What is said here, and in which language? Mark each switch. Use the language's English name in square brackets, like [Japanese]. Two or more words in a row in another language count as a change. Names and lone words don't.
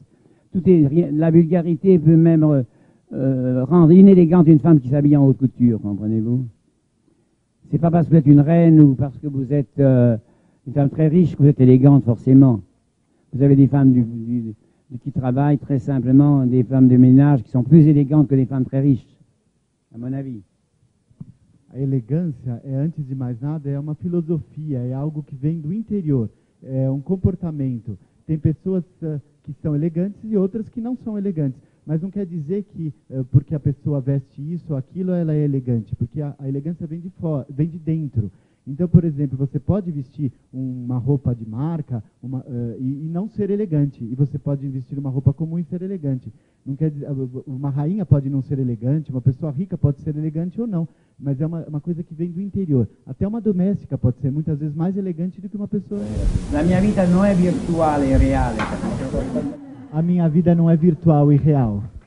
[French] La vulgarité peut même rendre inélégante une femme qui s'habille en haute couture, comprenez-vous? C'est pas parce que vous êtes une reine ou parce que vous êtes une femme très riche que vous êtes élégante, forcément. Vous avez des femmes qui travaillent très simplement, des femmes de ménage qui sont plus élégantes que des femmes très riches, à mon avis. [Portuguese] A elegância antes de mais nada, é uma filosofia, é algo que vem do interior, é um comportamento. Tem pessoas que são elegantes e outras que não são elegantes, mas não quer dizer que porque a pessoa veste isso ou aquilo, ela é elegante, porque a elegância vem de fora, vem de dentro. Então, por exemplo, você pode vestir uma roupa de marca e não ser elegante, e você pode vestir uma roupa comum e ser elegante. Não quer dizer, uma rainha pode não ser elegante, uma pessoa rica pode ser elegante ou não, mas é uma coisa que vem do interior. Até uma doméstica pode ser muitas vezes mais elegante do que uma pessoa. [Italian] La mia vita non è virtuale, è reale. [Portuguese] A minha vida não é virtual e real.